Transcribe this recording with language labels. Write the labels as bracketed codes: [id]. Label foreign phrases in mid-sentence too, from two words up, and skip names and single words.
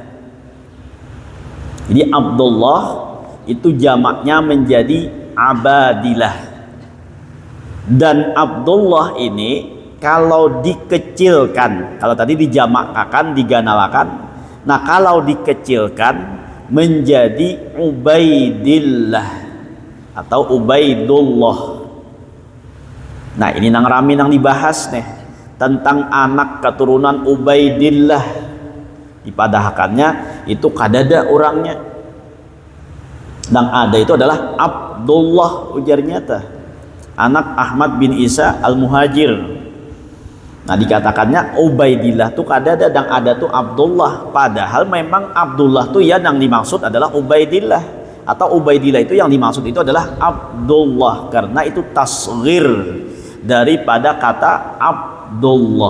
[id] Jadi Abdullah itu jamaknya menjadi Abadillah. Dan Abdullah ini kalau dikecilkan, kalau tadi dijamakkan, diganalakan, nah kalau dikecilkan menjadi Ubaidillah atau Ubaidullah. [bjn] Nah, ini nang rame nang dibahas nih tentang anak keturunan Ubaidillah. Dipadahkannya itu kadada orangnya. [id] Dan ada itu adalah Abdullah ujarnya tah. Anak Ahmad bin Isa al-Muhajir. Nah, dikatakannya Ubaidillah tuh kadada dan ada tuh Abdullah. Padahal memang Abdullah tuh ya yang dimaksud adalah Ubaidillah, atau Ubaidillah itu yang dimaksud itu adalah Abdullah, karena itu tasghir daripada kata Abdullah.